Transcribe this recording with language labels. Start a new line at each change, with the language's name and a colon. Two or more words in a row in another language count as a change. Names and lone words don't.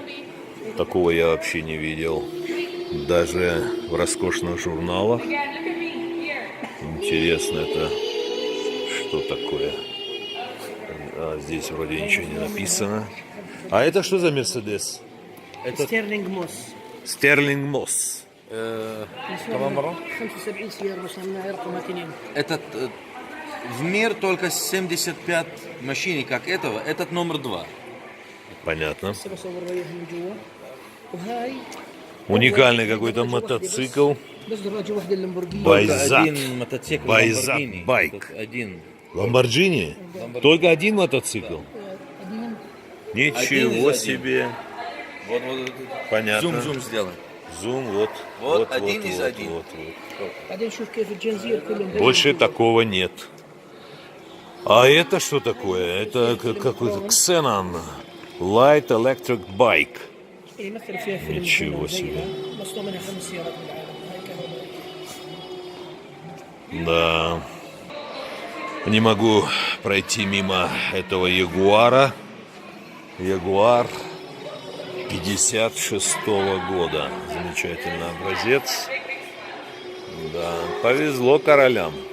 Russian: Такого я вообще не видел. Даже в роскошных журналах. Интересно, это что такое? А, здесь вроде ничего не написано. А это что за Мерседес? Это
Arabic: ستيرلينج موس.
Russian: Стерлинг Мосс.
Arabic: كمان مرة 75 سيارة بس عملناها رقم ماكينين.
Russian: этот в мир только 75 машин, как этого. Этот номер 2. Понятно.
Arabic: هسه بصور وياها من جوا. وهاي
Russian: Уникальный какой-то мотоцикл.
Arabic: بس دراجة واحدة اللامبورجيني.
Russian: Байзак. Один мотоцикл Байзак Lamborghini. байк. Этот один. Ламборджини? Только один мотоцикл? один. Ничего Один из себе. Вот, вот. Понятно. Зум сделай. Зум, вот. Вот один из один. Вот.
Arabic: بعدين شوف كيف الجنزير كلهم.
Russian: Больше такого нет. А это что такое? Это какой-то Xenon Light Electric Bike.
Arabic: يمثل فيها فيلم.
Russian: Ничего себе.
Arabic: مصنوع منها 5 سيارات بالعالم. هاي كهربائية.
Russian: Да. Не могу пройти мимо этого Ягуара. Ягуар 56-го года. Замечательный образец. Да, повезло королям.